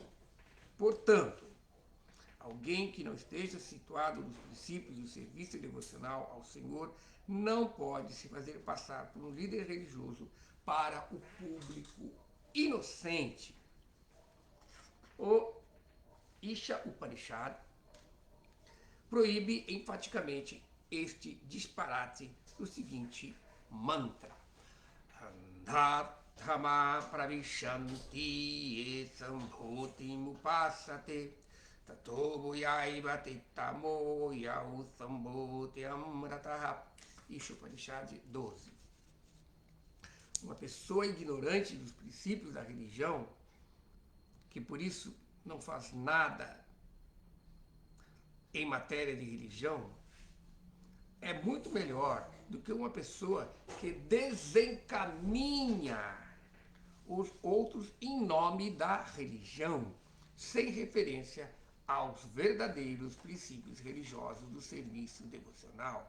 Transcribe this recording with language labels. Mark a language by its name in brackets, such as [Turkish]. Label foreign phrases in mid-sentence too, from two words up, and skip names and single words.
[Portuguese] Portanto, alguém que não esteja situado nos princípios do serviço devocional ao Senhor não pode se fazer passar por um líder religioso para o público inocente. O Isha Upanishad proíbe enfaticamente este disparate do seguinte mantra: [Sanskrit] अन्धन्तमः प्रविशन्ति येऽसम्भूतिम् उपासते ततो भूय इव ते तमो य उ सम्भूत्यां रताः. [Portuguese] Isha Upanishad 12. Uma pessoa ignorante dos princípios da religião, que por isso não faz nada em matéria de religião, é muito melhor do que uma pessoa que desencaminha os outros em nome da religião, sem referência aos verdadeiros princípios religiosos do serviço devocional.